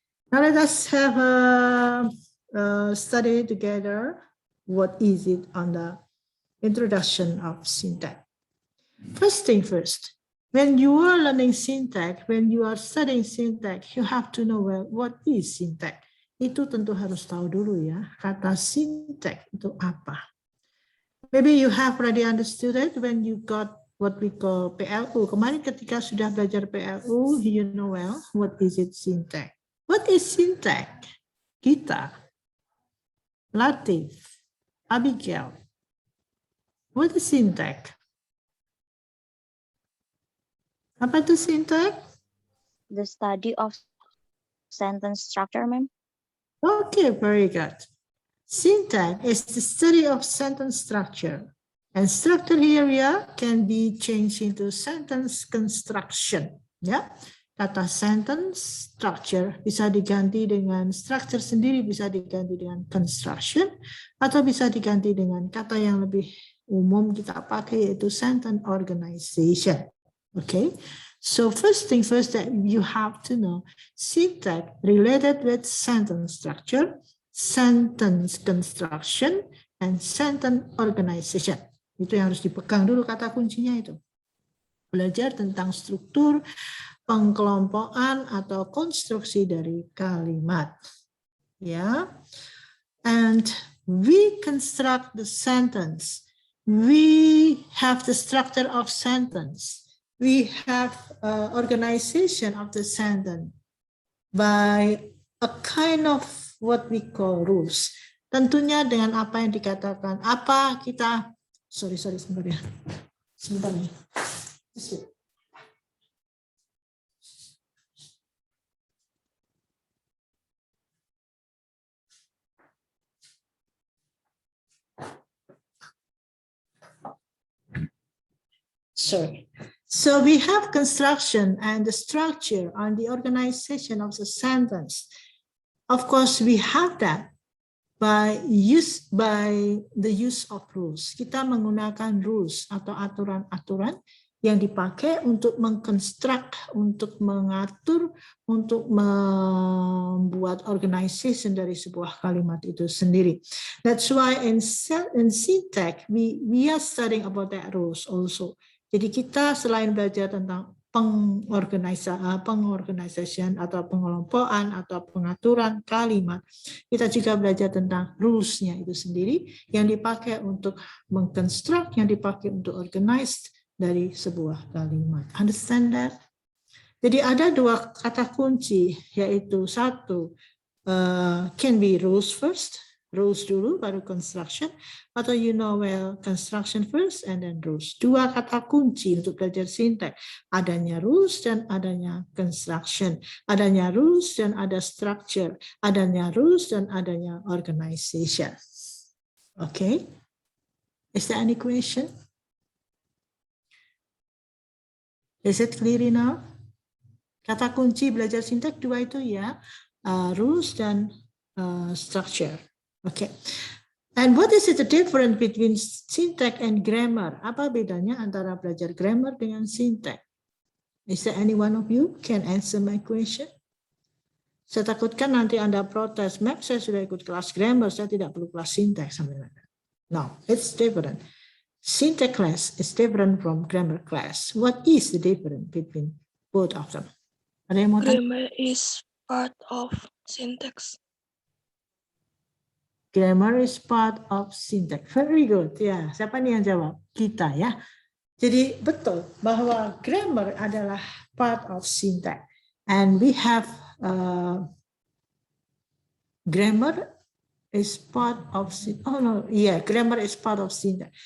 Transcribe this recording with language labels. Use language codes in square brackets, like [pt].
[en] Now let us have a study together. What is it on the introduction of syntax? First thing first, when you are learning syntax, when you are studying syntax, you have to know, well, what is syntax? [id] Itu tentu harus tahu dulu ya, kata syntax itu apa. [en] Maybe you have already understood it when you got what we call PLU. [id] Kemarin ketika sudah belajar PLU, [en] you know well, what is it syntax? What is syntax? Gita, Latif, Abigail. What is syntax? [id] Apa itu syntax? [en] The study of sentence structure, ma'am. Okay, very good. Syntax is the study of sentence structure. And structure here can be changed into sentence construction. [id] Ya, kata sentence structure bisa diganti dengan structure sendiri, bisa diganti dengan construction, atau bisa diganti dengan kata yang lebih umum kita pakai yaitu sentence organization. [en] Okay, so first thing first that you have to know, syntax related with sentence structure, sentence construction, and sentence organization. [id] Itu yang harus dipegang dulu kata kuncinya itu. Belajar tentang struktur, pengkelompokan atau konstruksi dari kalimat. Ya. [en] And we construct the sentence. We have the structure of sentence. We have organization of the sentence by a kind of what we call rules. [id] Tentunya dengan apa yang dikatakan, apa kita, [en] sorry [id] sebentar ya, sebentar nih. [en] Sorry. So we have construction and the structure and the organization of the sentence. Of course, we have that by the use of rules. [id] Kita menggunakan rules atau aturan-aturan yang dipakai untuk mengkonstruk, untuk mengatur, untuk membuat organization dari sebuah kalimat itu sendiri. [en] That's why in syntax we are studying about that rules also. [id] Jadi kita selain belajar tentang pengorganisasian atau pengelompokan atau pengaturan kalimat, kita juga belajar tentang rules-nya itu sendiri yang dipakai untuk mengkonstruk, yang dipakai untuk organize dari sebuah kalimat. [en] Understand that? [id] Jadi ada dua kata kunci, yaitu satu, [en] can be rules first, rules [id] dulu baru [en] construction, [id] atau [en] you know well construction first and then rules. [id] Dua kata kunci untuk belajar syntax, adanya rules dan adanya construction, adanya rules dan ada structure, adanya rules dan adanya organization. [en] Okay, is there any question? Is it clear now? [id] Kata kunci belajar syntax dua itu ya, rules dan structure. [en] Okay. And what is the difference between syntax and grammar? [id] Apa bedanya antara belajar grammar dengan syntax? [en] Is there any one of you can answer my question? [id] Saya takutkan nanti Anda protes, Mac, saya sudah ikut kelas grammar, saya tidak perlu kelas syntax. [en] No, it's different. Syntax class is different from grammar class. What is the difference between both of them? [id] Ada yang mau tanya? [en] Grammar is part of syntax. Grammar is part of syntax. Very good. [id] Ya, siapa nih yang jawab? Kita ya. Jadi betul bahwa grammar adalah [en] part of syntax. And we have grammar is part of grammar is part of syntax.